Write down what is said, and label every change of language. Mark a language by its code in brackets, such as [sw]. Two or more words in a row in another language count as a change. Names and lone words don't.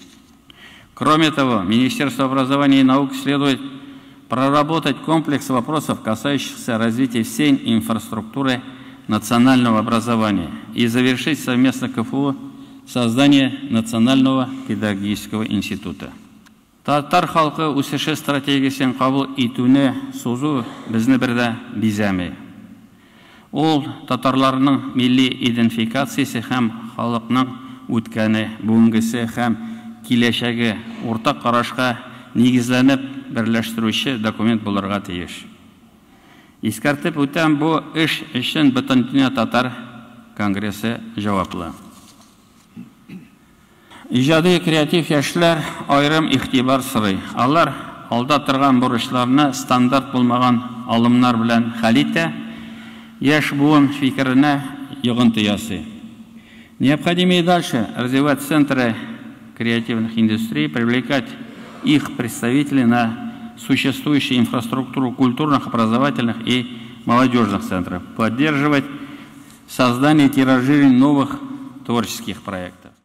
[tt] Кроме того, Министерству образования и науки следует проработать комплекс вопросов, касающихся развития всей инфраструктуры национального образования и завершить совместно КФУ создание Национального педагогического института. Татар халкы үсеше стратегиясен кабул итүне сузу безне бердә бизәми. Ул татарларның милли идентификациясе һәм халыкның үткәне, бүгенгесе һәм киләчәге уртак карашка нигезләнеп берләштерүче документ булырга тиеш. Искәртеп үтәм, бу эш өчен Бөтендөнья татар конгрессы җаваплы. Иҗади креатив яшьләр аерым игътибар сорый. Алар алда торган бурычларны стандарт булмаган алымнар белән хәл итә, яшь буын фикеренә йогынты ясый. [ru] Необходимо и дальше развивать центры креативных индустрий, привлекать их представителей на существующую инфраструктуру культурных, образовательных и молодежных центров, поддерживать создание и тиражирование новых творческих проектов.